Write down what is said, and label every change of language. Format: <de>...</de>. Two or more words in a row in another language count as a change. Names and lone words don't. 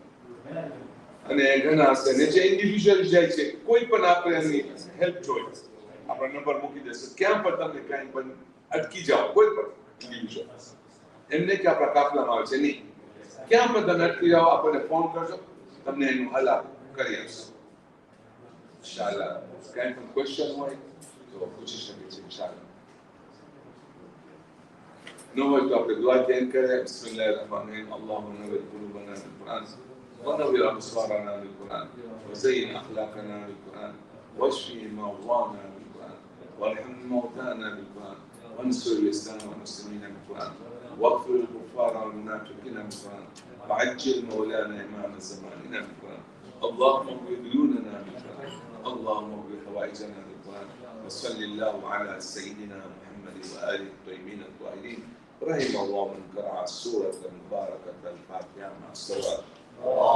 <gu>અને ઘણા હશે ને જે ઇન્ડિવિજ્યુઅલ જાય છે કોઈ પણ આપણે એની હેલ્પ જોઈએ આપણો નંબર મૂકી દેશે ક્યાં પણ તમને કાંઈ પણ અટકી જાઓ કોઈ પણ ઇન્ડિવિજ્યુઅલ એમને કે આપણા કાફલામાં આવે છે નહીં ક્યાં પણ તમે અટકી જાઓ આપણને ફોન કરજો તમને એનું હલ કરી આપશું ઇન્શાઅલ્લાહ કાંઈ પણ ક્વેશ્ચન હોય તો પૂછી શકે છે ઇન્શાઅલ્લાહ નો હોય તો આપણે દુઆ ધ્યાન કરીએ</gu> <ar>بسم الله الرحمن الرحيم اللهم نور قلوبنا بالقرآن ونور أبصارنا بالقرآن وزين أخلاقنا بالقرآن واشف مرضانا بالقرآن وارحم موتانا بالقرآن وانصر الإسلام والمسلمين بالقرآن واغفر الكفار والمنافقين بالقرآن وعجل مولانا إمام زماننا بالقرآن اللهم اغفر ديوننا بالقرآن اللهم اغفر حوائجنا بالقرآن وصل الله على سيدنا محمد وآله الطيبين الطاهرين رحم الله من قرأ السورة المباركة الفاتحة مع الصلوات</ar>